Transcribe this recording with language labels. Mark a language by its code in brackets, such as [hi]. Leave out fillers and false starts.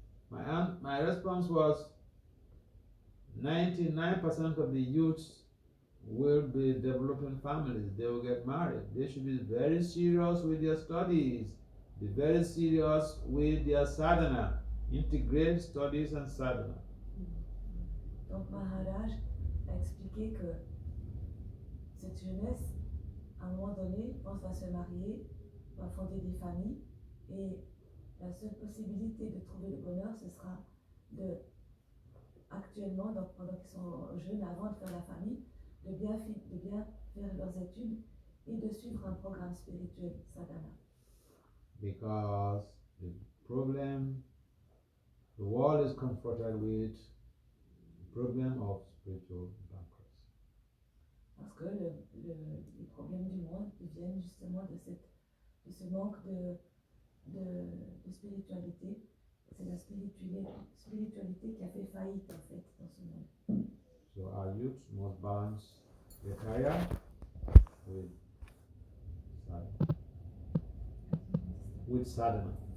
[en] My response was 99% of the youths will be developing families. They will get married. They should be very serious with their studies. Be very serious with their sadhana. Integrate studies and sadhana. [fr] Donc Maharaj a expliqué que cette jeunesse, à un moment donné, va se marier, va fonder des familles, et la seule possibilité de trouver le bonheur, ce sera actuellement, donc pendant qu'ils sont jeunes, avant de faire la famille, de bien faire leurs études et de suivre un programme spirituel, sadhana. [en] Because the problem the world is confronted with the problem of spiritual bankruptcy. [fr] Parce que les problèmes du monde viennent justement de ce manque de spiritualité. C'est la spiritualité qui a fait faillite en fait dans ce monde. [en] So our youth must balance their career with sadhana. With sadhana.